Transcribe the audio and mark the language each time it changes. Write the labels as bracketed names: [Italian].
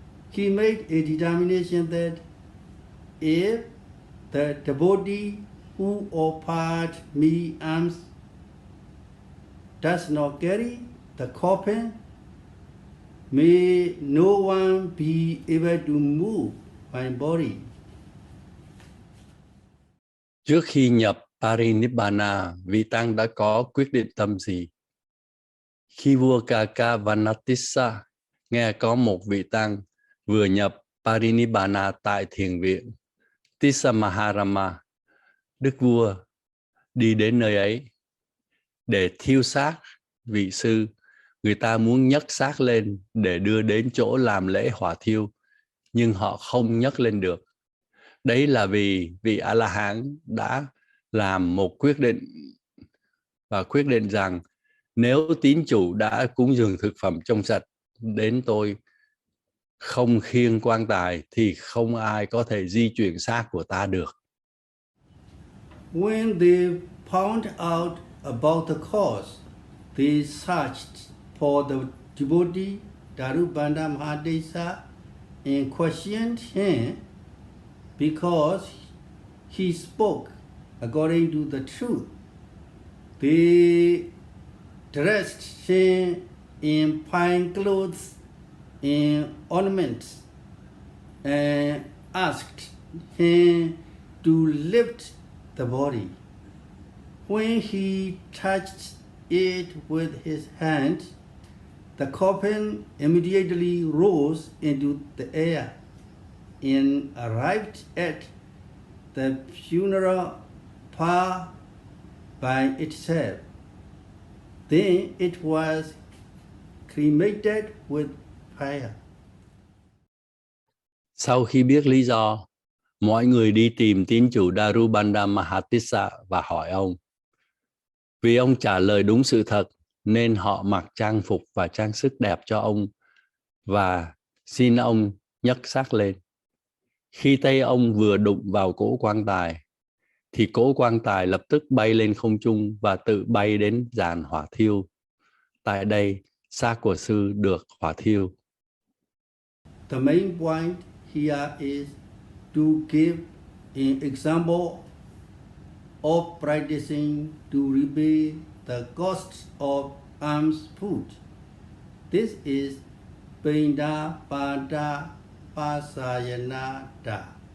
[English] He made a determination that if the devotee who offered me alms does not carry the coffin, may no one be able to move my body. [Vietnamese] Trước khi nhập Parinibbana, vị tăng đã có quyết định tâm gì? Khi vua Gagavanatissa nghe có một vị tăng vừa nhập Parinibbana tại thiền viện Tissa Maharama, đức vua đi đến nơi ấy để thiêu xác vị sư. Người ta muốn nhấc xác lên để đưa đến chỗ làm lễ hỏa thiêu, nhưng họ không nhấc lên được. Đấy là vì vị A-la-hán đã làm một quyết định và quyết định rằng Nếu tín chủ đã cúng dường thực phẩm trong sạch đến tôi, không khiêng quan tài, thì không ai có thể di chuyển xác của ta được. [English] When they found out about the cause, they searched for the devotee Darubanda Mahadesa and questioned him because he spoke according to the truth. They dressed him in fine clothes and ornaments and asked him to lift the body. When he touched it with his hand, the coffin immediately rose into the air and arrived at the funeral pyre by itself. Then it was cremated with fire. [Vietnamese] Sau khi biết lý do, mọi người đi tìm tín chủ Darubanda Mahatissa và hỏi ông. Vì ông trả lời đúng sự thật, nên họ mặc trang phục và trang sức đẹp cho ông và xin ông nhấc xác lên. Khi tay ông vừa đụng vào cỗ quan tài, thì cỗ quan tài lập tức bay lên không trung và tự bay đến giàn hỏa thiêu. Tại đây, xác của sư được hỏa thiêu. [English] The main point here is to give an example of practicing to repay the costs of alms food. This is Pinda Pada Pasayanada.